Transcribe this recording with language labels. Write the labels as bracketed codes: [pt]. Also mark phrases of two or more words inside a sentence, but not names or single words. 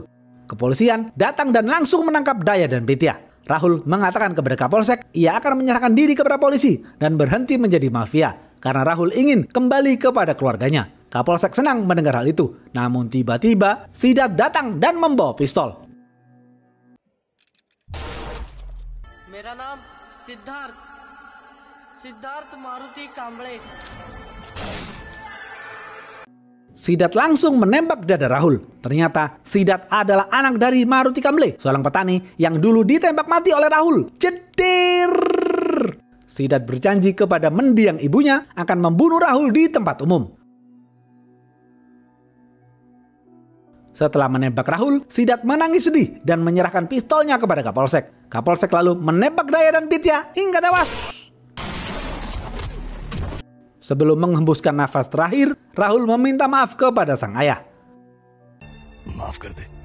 [id] Kepolisian datang dan langsung menangkap Daya dan Pitya. Rahul mengatakan kepada Kapolsek ia akan menyerahkan diri kepada polisi dan berhenti menjadi mafia karena Rahul ingin kembali kepada keluarganya. Kapolsek senang mendengar hal itu. Namun tiba-tiba Sidat datang dan membawa pistol. [hi] मेरा नाम सिद्धार्थ मारुति कांबळे. [id] Sidat langsung menembak dada Rahul. Ternyata Sidat adalah anak dari Maruti Kamble, seorang petani yang dulu ditembak mati oleh Rahul. Jedir! Sidat berjanji kepada mendiang ibunya akan membunuh Rahul di tempat umum. Setelah menembak Rahul, Sidat menangis sedih dan menyerahkan pistolnya kepada Kapolsek. Kapolsek lalu menembak Daya dan Pitya hingga tewas. Sebelum menghembuskan nafas terakhir, Rahul meminta maaf kepada sang ayah. [hi] माफ कर दे.